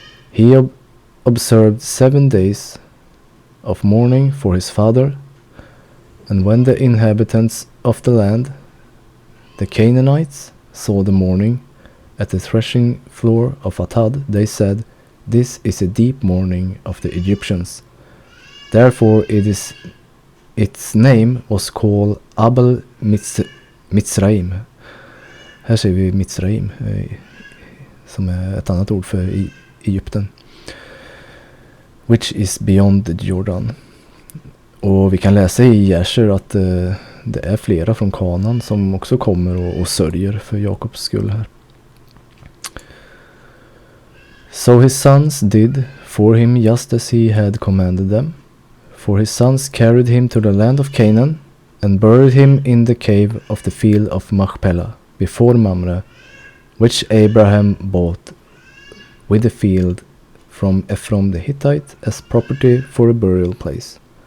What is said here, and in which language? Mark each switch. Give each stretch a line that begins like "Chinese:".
English: He observed 7 days of mourning for his father, and when the inhabitants of the land, the Canaanites, saw the mourning at the threshing floor of Atad, they said, This is a deep mourning of the Egyptians. Therefore its name was called Abel Mitzraim.
Swedish: Här ser vi Mitzraim, som är ett annat ord för Egypten.
English: Which is beyond the Jordan.
Swedish: Och vi kan läsa i Jasher att det är flera från Kanaan som också kommer och sörjer för Jakobs skull här.
English: So his sons did for him just as he had commanded them. For his sons carried him to the land of Canaan and buried him in the cave of the field of Machpelah before Mamre, which Abraham bought with the field from Ephron the Hittite as property for a burial place.